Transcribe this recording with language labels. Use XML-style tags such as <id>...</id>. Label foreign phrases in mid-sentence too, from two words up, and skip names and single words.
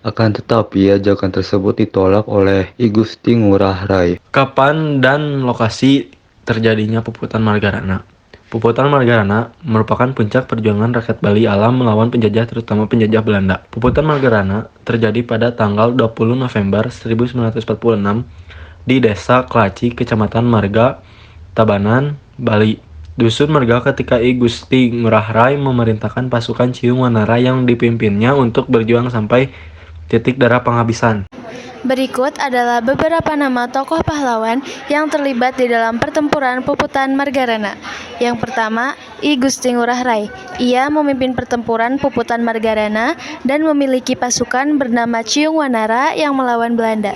<id>Akan tetapi ajakan tersebut ditolak oleh I Gusti Ngurah Rai. Kapan dan lokasi terjadinya Puputan Margarana? Puputan Margarana merupakan puncak perjuangan rakyat Bali alam melawan penjajah, terutama penjajah Belanda. Puputan Margarana terjadi pada tanggal 20 November 1946 di Desa Klaci, Kecamatan Marga, Tabanan, Bali. Dusun Marga ketika I Gusti Ngurah Rai memerintahkan pasukan Ciung Wanara yang dipimpinnya untuk berjuang sampai titik darah penghabisan. Berikut adalah beberapa nama tokoh pahlawan yang terlibat di dalam pertempuran Puputan Margarana. Yang pertama, I Gusti Ngurah Rai. Ia memimpin pertempuran Puputan Margarana dan memiliki pasukan bernama Ciung Wanara yang melawan Belanda.</id>